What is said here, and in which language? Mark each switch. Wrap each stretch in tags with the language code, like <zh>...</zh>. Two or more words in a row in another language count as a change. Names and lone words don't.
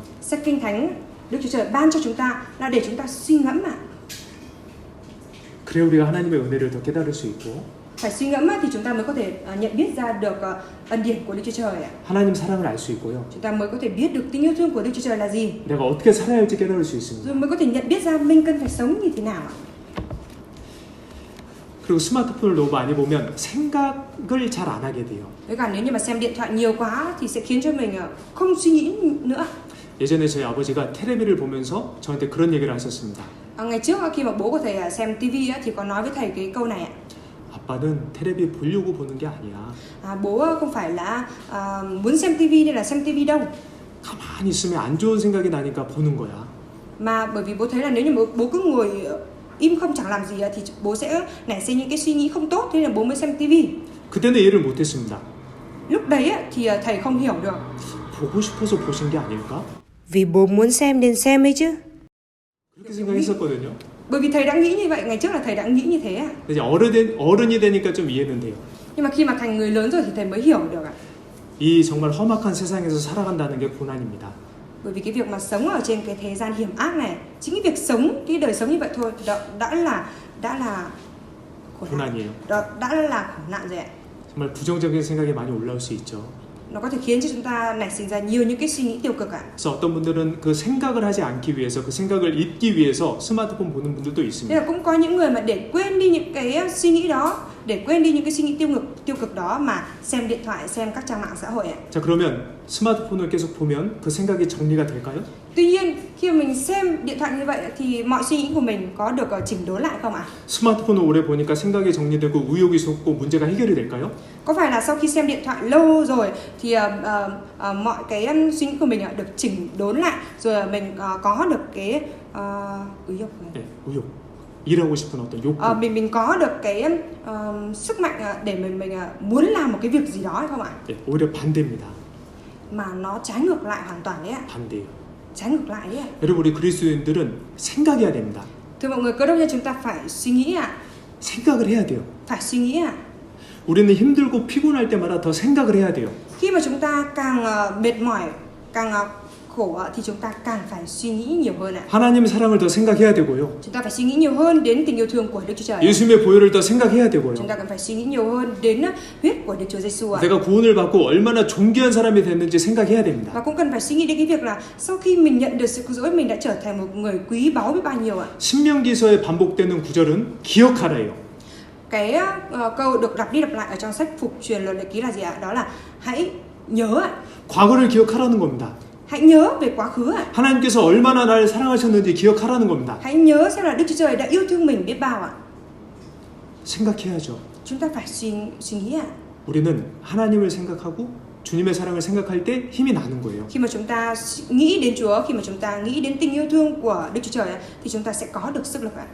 <vi>Sách Kinh Thánh Đức Chúa Trời ban cho chúng ta là để chúng ta suy ngẫm ạ.</vi> <ko>그래야 우리가 하나님의 은혜를 더 깨달을 수 있고</ko> <vi>Phải suy ngẫm thì chúng ta mới có thể nhận biết ra được ân điển của Đức Chúa Trời ạ.</vi> <ko>하나님 사랑을 알 수 있고요.</ko> <vi>Chúng ta mới có thể biết được tình yêu thương của Đức Chúa Trời là gì.</vi> <ko>내가 어떻게 살아야 할지 깨달을 수 있습니다.</ko> <vi>Rồi mới có thể nhận biết ra mình cần phải sống như thế nào ạ.</vi> <ko>그리고 스마트폰을 너무 많이 보면 생각을 잘 안 하게 돼요.</ko> <vi>Với cả nếu như mà xem điện thoại nhiều quá thì sẽ khiến cho mình không suy nghĩ nữa.</vi> <ko>예전에 저희 아버지가 테레비를 보면서 저한테 그런 얘기를 하셨습니다.</ko> <vi>Ngày trước khi mà bố của thầy xem TV thì có nói với thầy cái câu này ạ.</vi> <ko>아빠는 테레비 보려고 보는 게 아니야.</ko> <vi>Bố không phải là muốn xem TV nên là xem TV đâu.</vi> <ko>가만히 있으면 안 좋은 생각이 나니까 보는 거야.</ko> <vi>Mà bởi vì bố thấy là nếu như bố cứ ngồi im không chẳng làm gì thì bố sẽ nảy sinh những cái suy nghĩ không tốt, thế là bố mới xem TV.</vi> <ko>그때는 이해를 못했습니다.</ko> <vi>lúc đấy thì thầy không hiểu được.</vi> <ko>보고 싶어서 보신 게 아닐까?</ko> <vi>Vì bố muốn xem nên xem ấy chứ.</vi> <ko>그렇게 생각했었거든요.</ko> <vi>Bởi vì thầy đã nghĩ như vậy, ngày trước là thầy đã nghĩ như thế ạ.</vi> <ko>이제 어른이 되니까 좀 이해는 돼요.</ko> <vi>Nhưng mà khi mà thành người lớn rồi thì thầy mới hiểu được ạ.</vi> <ko>이 정말 험악한 세상에서 살아간다는 게 고난입니다.</ko> <vi>Bởi vì cái việc mà sống ở trên cái thế gian hiểm ác này, chính cái việc sống, cái đời sống như vậy thôi đã là khổ nạn.</vi> <ko>고난이에요.</ko> <vi>Đó đã là khổ nạn rồi ạ.</vi> <ko>정말 부정적인 생각이 많이 올라올 수 있죠.</ko> <vi>Nó có thể khiến cho chúng ta nảy sinh ra nhiều những cái suy nghĩ tiêu cực ạ.</vi> <ko>그래서 어떤 분들은 그 생각을 하지 않기 위해서 그 생각을 잊기 위해서 스마트폰 보는 분들도</ko> <vi>Thế</vi> <ko>있습니다.</ko> <vi>là cũng có những người mà để quên đi những cái suy nghĩ đó, để quên đi những cái suy nghĩ tiêu cực đó mà xem điện thoại, xem các trang mạng xã hội ạ.</vi> <ko>자, 그러면 스마트폰을 계속 보면 그 생각이 정리가 될까요?</ko> <vi>Tuy nhiên khi mà mình xem điện thoại như vậy thì mọi suy nghĩ của mình có được chỉnh đốn lại không ạ?</vi> <ko>스마트폰을 오래 보니까 생각이 정리되고 의욕이 솟고 문제가 해결이 될까요?</ko> <vi>Có phải là sau khi xem điện thoại lâu rồi thì mọi cái suy nghĩ của mình được chỉnh đốn lại rồi mình có được cái</vi> <ko>네, 의욕. 일하고 싶은 어떤 욕구.</ko> <vi>mình có được cái sức mạnh để mình muốn làm một cái việc gì đó hay không ạ?</vi> <ko>네, 오히려 반대입니다.</ko> <vi>Mà nó trái ngược lại hoàn toàn đấy ạ.</vi> <ko>반대예요.</ko> <vi>Trái ngược lại đấy ạ.</vi> <ko>여러분, 우리 그리스도인들은 생각해야 됩니다.</ko> <vi>Thưa mọi người, cơ đốc nhân chúng ta phải suy nghĩ ạ.</vi> <ko>생각을 해야 돼요.</ko> <vi>Phải suy nghĩ ạ.</vi> <ko>우리는 힘들고 피곤할 때마다 더 생각을 해야 돼요.</ko> <vi>Khi mà chúng ta càng mệt mỏi, càng khổ thì chúng ta càng phải suy nghĩ nhiều hơn ạ.</vi> <ko>하나님의 사랑을 더 생각해야 되고요.</ko> <vi>Chúng ta phải suy nghĩ nhiều hơn đến tình yêu thương của Đức Chúa Trời.</vi> <ko>예수님의 보혈을 더 생각해야 되고요.</ko> <vi>Chúng ta cần phải suy nghĩ nhiều hơn đến huyết của Đức Chúa Giêsu ạ.</vi> <ko>내가 구원을 받고 얼마나 존귀한 사람이 됐는지 생각해야 됩니다.</ko> <vi>Và cũng cần phải suy nghĩ đến cái việc là sau khi mình nhận được sự cứu rỗi mình đã trở thành một người quý báu biết bao nhiêu ạ.</vi> <ko>신명기서에 반복되는 구절은 기억하라예요.</ko> <vi>Cái câu được lặp đi lặp lại ở trong sách Phục truyền luật lệ ký là gì ạ? Đó là hãy nhớ ạ.</vi> <ko>과거를 기억하라는 겁니다.</ko> <vi>Hãy nhớ về quá khứ ạ.</vi> <ko>하나님께서 얼마나 나를 사랑하셨는지 기억하라는 겁니다.</ko> <vi>Hãy nhớ xem là Đức Chúa Trời đã yêu thương mình biết bao ạ.</vi> <ko>생각해야죠.</ko> <vi>Chúng ta phải suy nghĩ ạ.</vi> <ko>우리는 하나님을 생각하고 주님의 사랑을 생각할 때 힘이 나는 거예요.</ko> <vi>Khi mà chúng ta nghĩ đến Chúa, khi mà chúng ta nghĩ đến tình yêu thương của Đức Chúa Trời thì chúng ta sẽ có được sức lực ạ.</vi>